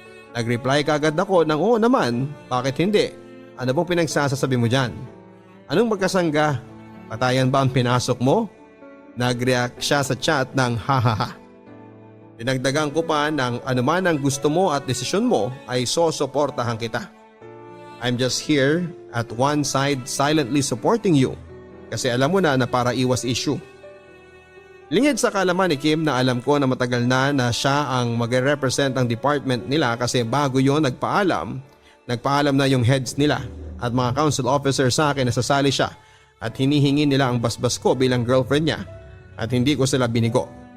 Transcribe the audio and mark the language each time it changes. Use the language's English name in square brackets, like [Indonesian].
[Filipino] Nag-reply kagad ako ng oo naman, bakit hindi? Ano bang pinagsasasabi mo dyan? Anong magkasangga? Patayan ba ang pinasok mo? Nag-react siya sa chat ng hahaha. Dinagdagan ko pa ng anuman ang gusto mo at desisyon mo ay sosuportahan kita. [English] I'm just here at one side silently supporting you [Filipino] kasi alam mo na para iwas issue. Lingid sa kalaman ni Kim na alam ko na matagal na siya ang magre-represent ang department nila kasi bago yon nagpaalam na yung heads nila at mga council officer sa akin na sasali siya at hinihingi nila ang basbas ko bilang girlfriend niya at hindi ko sila binigo.